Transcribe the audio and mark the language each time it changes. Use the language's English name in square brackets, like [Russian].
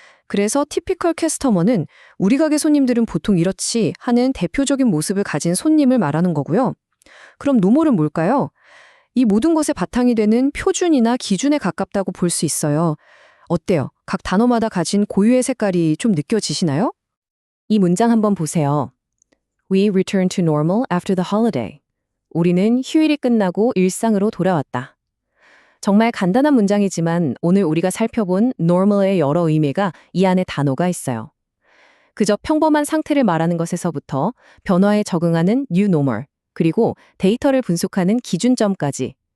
[Korean] 그래서 [English] typical customer [Korean] 는 우리 가게 손님들은 보통 이렇지 하는 대표적인 모습을 가진 손님을 말하는 거고요. 그럼 노멀은 뭘까요? 이 모든 것의 바탕이 되는 표준이나 기준에 가깝다고 볼 수 있어요. 어때요? 각 단어마다 가진 고유의 색깔이 좀 느껴지시나요? 이 문장 한번 보세요. [English] We return to normal after the holiday. [Korean] 우리는 휴일이 끝나고 일상으로 돌아왔다. 정말 간단한 문장이지만 오늘 우리가 살펴본 normal의 여러 의미가 이 안에 단어가 있어요. 그저 평범한 상태를 말하는 것에서부터 변화에 적응하는 [English] new normal, [Korean] 그리고 데이터를 분석하는 기준점까지.